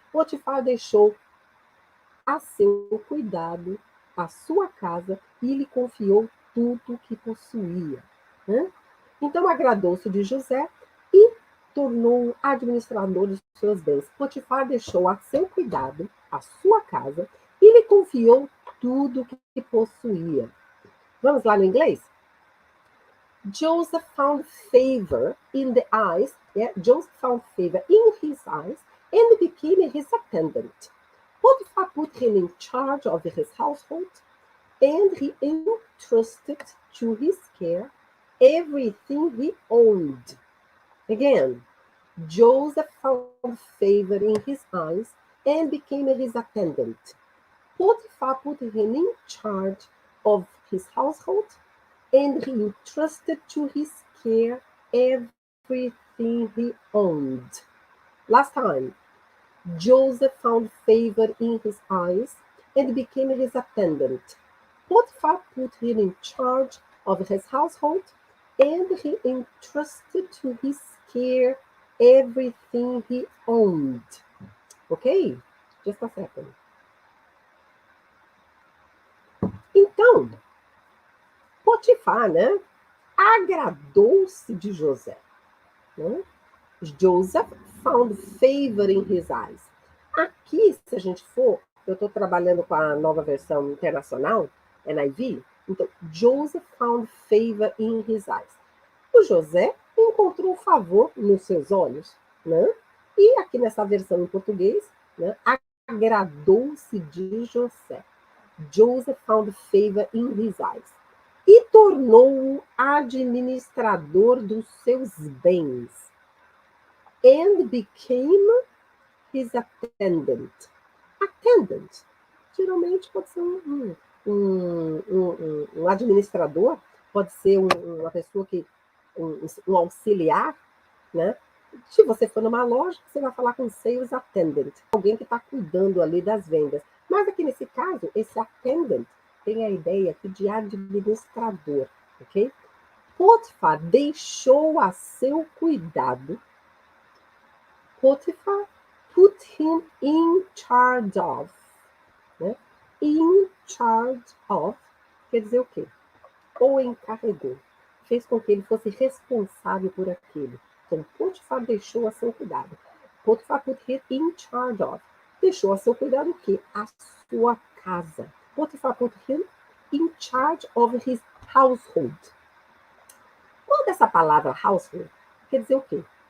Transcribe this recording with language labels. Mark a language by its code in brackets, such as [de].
[pt] Potifar deixou a seu cuidado a sua casa e lhe confiou tudo o que possuía. Né? Então agradou-se de José e tornou-o administrador dos seus bens. Potifar deixou a seu cuidado a sua casa e lhe confiou tudo o que possuía. Vamos lá no inglês? [en] Joseph found favor in the eyes, Joseph found favor in his eyes and became his attendant. Potiphar put him in charge of his household, and he entrusted to his care everything he owned. Again, Joseph found favor in his eyes and became his attendant. Potiphar put him in charge of his household, and he entrusted to his care everything he owned. Last time, Joseph found favor in his eyes and became his attendant. Potiphar put him in charge of his household, and he entrusted to his care everything he owned. Ok? Just a second. [pt] Então, Potifar, né, agradou-se de José. Né? [en] Joseph found favor in his eyes. [pt] Aqui, se a gente for, eu estou trabalhando com a nova versão internacional, NIV, então, [en] Joseph found favor in his eyes. [pt] O José encontrou favor nos seus olhos, né? E aqui nessa versão em português, né, agradou-se de José. [en] Joseph found favor in his eyes. [pt] E tornou-o administrador dos seus bens. [en] And became his attendant. [pt] Attendant, geralmente pode ser um administrador, pode ser uma pessoa que, um auxiliar, né? Se você for numa loja, você vai falar com sales attendant, alguém que está cuidando ali das vendas. Mas aqui nesse caso, esse attendant tem a ideia aqui de administrador, ok? Potifar deixou a seu cuidado. [en] Potifar put him in charge of. [pt] Né? [en] In charge of [pt] quer dizer o quê? Ou encarregou. Fez com que ele fosse responsável por aquilo. Então, Potifar deixou a seu cuidado. [en] Potifar put him in charge of. [pt] Deixou a seu cuidado o quê? A sua casa. [en] Potifar put him in charge of his household. [pt] Quando essa palavra household quer dizer o quê?